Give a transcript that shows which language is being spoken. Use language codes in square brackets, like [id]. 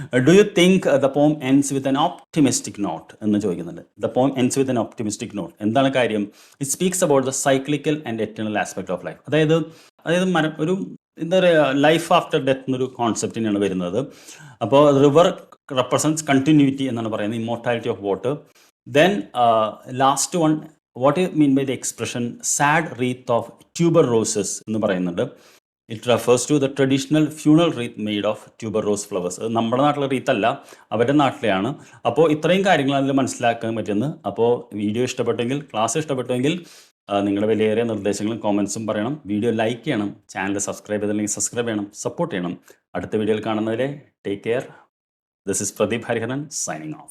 [en] do you think the poem ends with an optimistic note [ml] എന്ന് ചോദിക്കുന്നുണ്ട്. [en] The poem ends with an optimistic note. [ml] എന്താണ് കാര്യം? [en] It speaks about the cyclical and eternal aspect of life. [ml] അതായത് ഒരു എന്താ പറയുക, [en] life after death [ml] എന്നൊരു കോൺസെപ്റ്റിനാണ് വരുന്നത്. [en] അപ്പോൾ river represents continuity [ml] എന്നാണ് പറയുന്നത്, [en] Immortality of water. Then last one, what you mean by the expression sad wreath of tuberoses [ml] എന്ന് പറയുന്നുണ്ട്. [en] It refers to the traditional funeral wreath made of tuberose flowers. [ml] നമ്മുടെ നാട്ടിലെ റീത്തല്ല, അവരുടെ നാട്ടിലെയാണ്. അപ്പോൾ ഇത്രയും കാര്യങ്ങൾ അതിൽ മനസ്സിലാക്കാൻ പറ്റുന്നത്. അപ്പോൾ വീഡിയോ ഇഷ്ടപ്പെട്ടെങ്കിൽ, ക്ലാസ് ഇഷ്ടപ്പെട്ടെങ്കിൽ നിങ്ങളുടെ വിലയേറിയ നിർദ്ദേശങ്ങളും കോമൻസും പറയണം. വീഡിയോ ലൈക്ക് ചെയ്യണം, ചാനൽ സബ്സ്ക്രൈബ് ചെയ്തില്ലെങ്കിൽ സബ്സ്ക്രൈബ് ചെയ്യണം, സപ്പോർട്ട് ചെയ്യണം. അടുത്ത വീഡിയോയിൽ കാണുന്നവരെ [en] Take care. This is Pradeep Hariharan signing off.